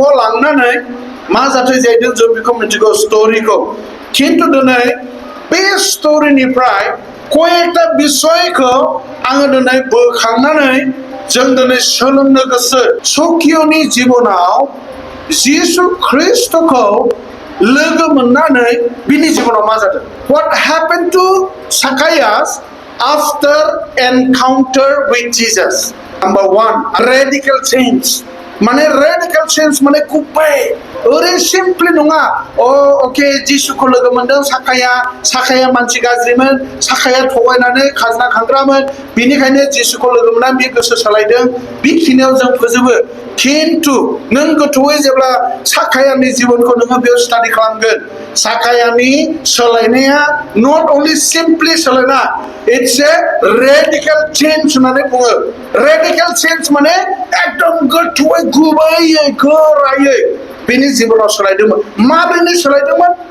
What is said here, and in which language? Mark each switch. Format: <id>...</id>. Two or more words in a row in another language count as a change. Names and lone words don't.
<brx>लांनानै मा जाथाय जाहैदों जों बेखौ मिथिगौ स्ट'रिखौ खिन्थु दिनै बे स्ट'रिनिफ्राय कयेकटा बिसयखौ आङो दिनै बोखांनानै जों दिनै सोलोंनो गोसो सखिय'नि जिबनाव जिसु ख्रिस्ट'खौ लोगो मोननानै बिनि जिबनाव मा जादों</brx> <en>What happened to Zacchaeus after encounter with Jesus? Number one, radical change.</en> <brx>माने</brx> <en>radical change</en> <brx>माने गुबै ओरैनो सिम्पलि नङा अके जिसुखौ लोगो मोनदों साखाया मानसि गाज्रिमोन साखाया थगायनानै खाजोना खांग्रामोन बेनिखायनो जिसुखौ लोगो मोननानै बे गोसो सोलायदों बेखिनियाव जों फोजोबो खिन्थु नों गोथौयै जेब्ला साखायानि जिबनखौ नोङो बेयाव स्टाडि खालामगोन साखायानि सोलायनाया</brx> <en>not only simply</en> <brx>सोलायना</brx> <en>it's a radical change</en> <brx>होननानै बुङो</brx> <en>radical change</en> <brx>माने एकदम गोथौयै गुबैयै गोरायै बेनि जिबनाव सोलायदोंमोन माबोरै सोलायदोंमोन</brx>